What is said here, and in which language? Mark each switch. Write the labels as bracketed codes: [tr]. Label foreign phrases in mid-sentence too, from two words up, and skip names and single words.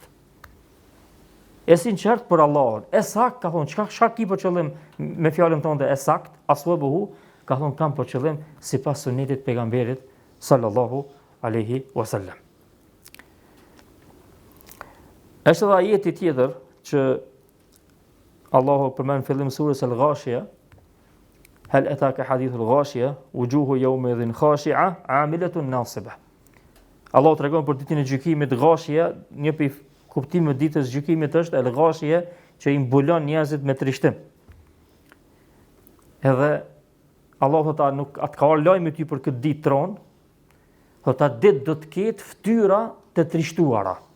[sq] E sinqert për Allahun, e sakt ka thonë, çka ki për qëllim me fjalën tonë e sakt, aswabuhu, ka thonë kam për qëllim sipas sunetit pejgamberit [ar] صلى الله عليه وسلم. [sq] Është edhe ajeti tjetër që Allahu përmend në fillim surës Al-Ghashiyah, [ar] هل أتاك حديث الغاشية وجوه يومئذ خاشعة, عاملة ناصبة. [sq] Allahu tregon për ditën e gjykimit ghashia, një prej kuptimi I ditës gjykimit është el-ghashia, që I mbulon njerëzit me trishtim. Edhe Allah thotë nuk atë ka lajmë ty për këtë ditë tron, thotë atë ditë do të ketë fytyra të trishtuara.